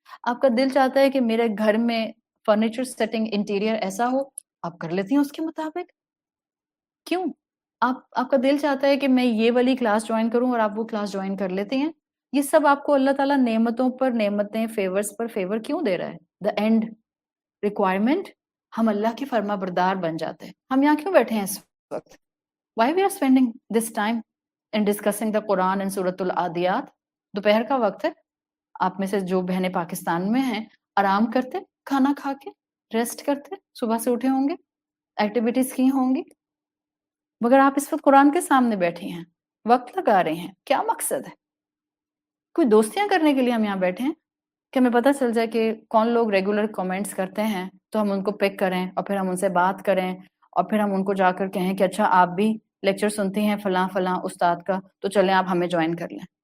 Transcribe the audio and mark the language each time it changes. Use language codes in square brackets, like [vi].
[ur] آپ کا دل چاہتا ہے کہ میرے گھر میں فرنیچر سیٹنگ انٹیریئر ایسا ہو، آپ کر لیتی ہیں اس کے مطابق. کیوں؟ آپ کا دل چاہتا ہے کہ میں یہ والی کلاس جوائن کروں اور آپ وہ کلاس جوائن کر لیتے ہیں. یہ سب آپ کو اللہ تعالیٰ نعمتوں پر نعمتیں، فیورز پر فیور کیوں دے رہا ہے؟ دا اینڈ ریکوائرمنٹ ہم اللہ کی فرما بردار بن جاتے ہیں. ہم یہاں کیوں بیٹھے ہیں اس وقت؟ [en] Why we are spending this time in discussing the Quran and Surah Al-Adiyat? [ur] دوپہر کا وقت ہے. آپ میں سے جو بہنیں پاکستان میں ہیں آرام کرتے، کھانا کھا کے ریسٹ کرتے، صبح سے اٹھے ہوں گے، ایکٹیویٹیز کی ہوں گی. مگر آپ اس وقت قرآن کے سامنے بیٹھے ہیں، وقت لگا رہے ہیں. کیا مقصد ہے؟ کوئی دوستیاں کرنے کے لیے ہم یہاں بیٹھے ہیں کہ ہمیں پتہ چل جائے کہ کون لوگ ریگولر کامنٹس کرتے ہیں تو ہم ان کو پک کریں اور پھر ہم ان سے بات کریں اور پھر ہم ان کو جا کر کہیں کہ اچھا آپ بھی لیکچر سنتی ہیں فلاں فلاں استاد کا تو چلیں آپ ہمیں جوائن کر لیں.